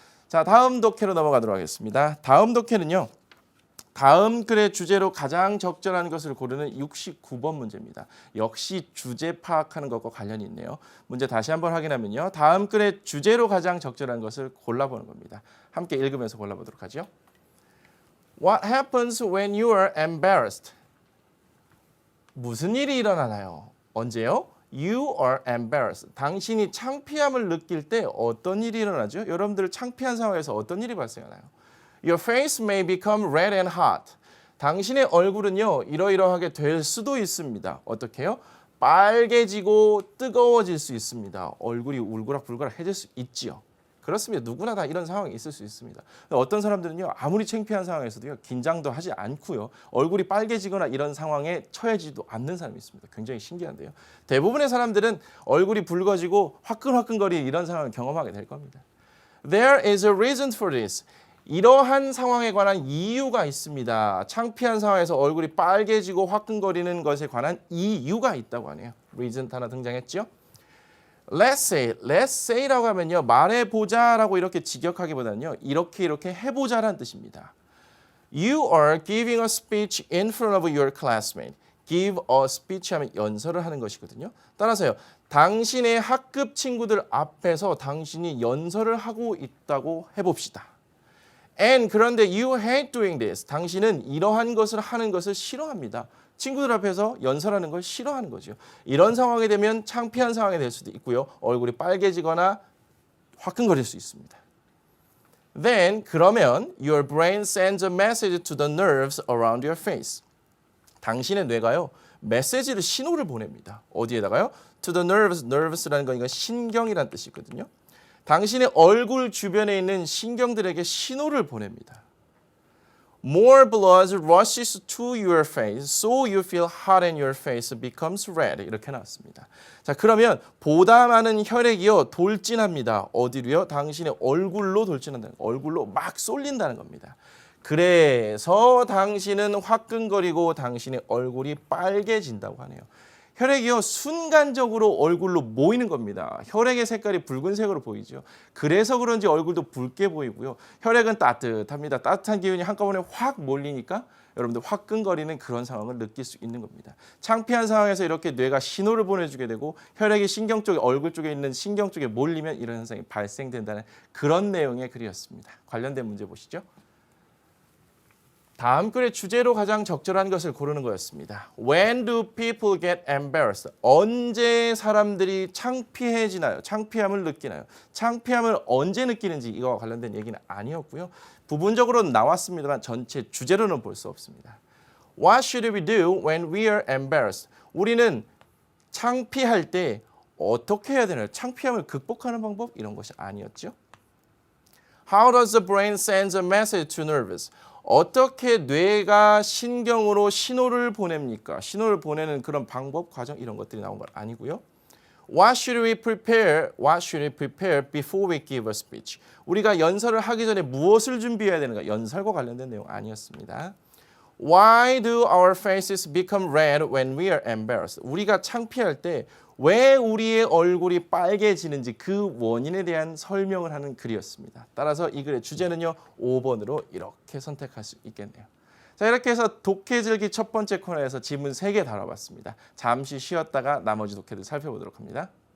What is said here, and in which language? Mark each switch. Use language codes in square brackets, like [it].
[ko] 자, 다음 독해로 넘어가도록 하겠습니다. 다음 독해는요. 다음 글의 주제로 가장 적절한 것을 고르는 69번 문제입니다. 역시 주제 파악하는 것과 관련이 있네요. 문제 다시 한번 확인하면요. 다음 글의 주제로 가장 적절한 것을 골라보는 겁니다. 함께 읽으면서 골라보도록 하죠. [en] What happens when you are embarrassed? [ko] 무슨 일이 일어나나요? 언제요? [en] You are embarrassed. [ko] 당신이 창피함을 느낄 때 어떤 일이 일어나죠? 여러분들 창피한 상황에서 어떤 일이 발생하나요? [en] Your face may become red and hot. [ko] 당신의 얼굴은요, 이러이러하게 될 수도 있습니다. 어떻게요? 빨개지고 뜨거워질 수 있습니다. 얼굴이 울그락불그락해질 수 있지요. 그렇습니다. 누구나 다 이런 상황이 있을 수 있습니다. 어떤 사람들은요, 아무리 창피한 상황에서도요, 긴장도 하지 않고요, 얼굴이 빨개지거나 이런 상황에 처해지지도 않는 사람이 있습니다. 굉장히 신기한데요. 대부분의 사람들은 얼굴이 붉어지고 화끈화끈거리는 이런 상황을 경험하게 될 겁니다. [en] There is a reason for this. [ko] 이러한 상황에 관한 이유가 있습니다. 창피한 상황에서 얼굴이 빨개지고 화끈거리는 것에 관한 이유가 있다고 하네요. reason 단어 등장했죠? [en] Let's say라고 [ko] 하면요. 말해보자라고 이렇게 직역하기보다는요. 이렇게 해보자라는 뜻입니다. [en] You are giving a speech in front of your classmate. Give a speech [ko] 하면 연설을 하는 것이거든요. 따라서요. 당신의 학급 친구들 앞에서 당신이 연설을 하고 있다고 해봅시다. [en] And [ko] 그런데 [en] you hate doing this. [ko] 당신은 이러한 것을 하는 것을 싫어합니다. 친구들 앞에서 연설하는 걸 싫어하는 거죠. 이런 상황이 되면 창피한 상황이 될 수도 있고요. 얼굴이 빨개지거나 화끈거릴 수 있습니다. [en] Then [ko] 그러면 [en] your brain sends a message to the nerves around your face. [ko] 당신의 뇌가요. 메시지를 신호를 보냅니다. 어디에다가요? [en] To the nerves. [ko] nerves라는 건 이건 신경이란 뜻이거든요. 당신의 얼굴 주변에 있는 신경들에게 신호를 보냅니다. [en] More blood rushes to your face, so you feel hot and your face becomes red. [ko] 이렇게 나왔습니다. 자, 그러면 보다 많은 혈액이요 돌진합니다. 어디로요? 당신의 얼굴로 돌진한다는 거. 얼굴로 막 쏠린다는 겁니다. 그래서 당신은 화끈거리고 당신의 얼굴이 빨개진다고 하네요. 혈액이요 순간적으로 얼굴로 모이는 겁니다. 혈액의 색깔이 붉은색으로 보이죠. 그래서 그런지 얼굴도 붉게 보이고요. 혈액은 따뜻합니다. 따뜻한 기운이 한꺼번에 확 몰리니까 여러분들 화끈거리는 그런 상황을 느낄 수 있는 겁니다. 창피한 상황에서 이렇게 뇌가 신호를 보내주게 되고 혈액이 신경 쪽에 얼굴 쪽에 있는 신경 쪽에 몰리면 이런 현상이 발생된다는 그런 내용의 글이었습니다. 관련된 문제 보시죠. 다음 글의 주제로 가장 적절한 것을 고르는 거였습니다. [en] When do people get embarrassed? [ko] 언제 사람들이 창피해지나요? 창피함을 느끼나요? 창피함을 언제 느끼는지 이거와 관련된 얘기는 아니었고요. 부분적으로는 나왔습니다만 전체 주제로는 볼 수 없습니다. [en] What should we do when we are embarrassed? [ko] 우리는 창피할 때 어떻게 해야 되나요? 창피함을 극복하는 방법? 이런 것이 아니었죠. [en] How does the brain send a message to nerves? [ko] 어떻게 뇌가 신경으로 신호를 보냅니까? 신호를 보내는 그런 방법, 과정 이런 것들이 나온 건 아니고요. [en] What should we prepare? What should we prepare before we give a speech? [ko] 우리가 연설을 하기 전에 무엇을 준비해야 되는가? 연설과 관련된 내용 아니었습니다. [en] Why do our faces become red when we are embarrassed? [ko] 우리가 창피할 때 왜 우리의 얼굴이 빨개지는지 그 원인에 대한 설명을 하는 글이었습니다. 따라서 이 글의 주제는요. 5번으로 이렇게 선택할 수 있겠네요. 자, 이렇게 해서 독해즐기 첫 번째 코너에서 지문 3개 다뤄봤습니다. 잠시 쉬었다가 나머지 독해들 살펴보도록 합니다.